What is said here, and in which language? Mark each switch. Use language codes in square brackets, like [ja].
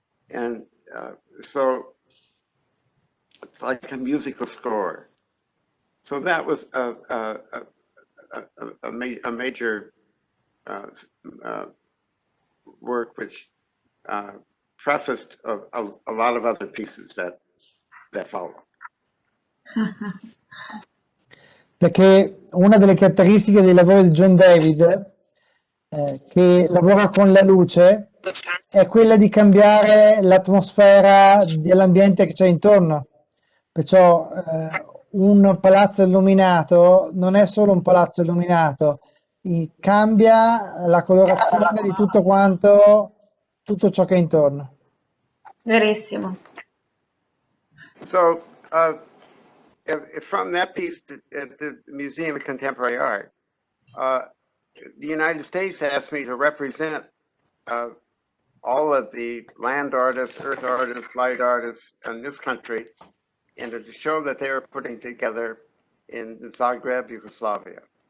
[en] And so it's like a musical score. So that was a major work which prefaced a lot of other pieces that follow. [it] Perché una delle caratteristiche dei lavori di John David, che lavora con la luce, è quella di cambiare l'atmosfera dell'ambiente che c'è intorno. Perciò un palazzo illuminato non è solo un palazzo illuminato, cambia la colorazione di tutto quanto, tutto ciò che è intorno. Verissimo. [en] So from that piece at the Museum of Contemporary Art, the United States asked me to represent all of the land artists, earth artists, light artists in this country in a show that they were putting together in Zagreb, Yugoslavia.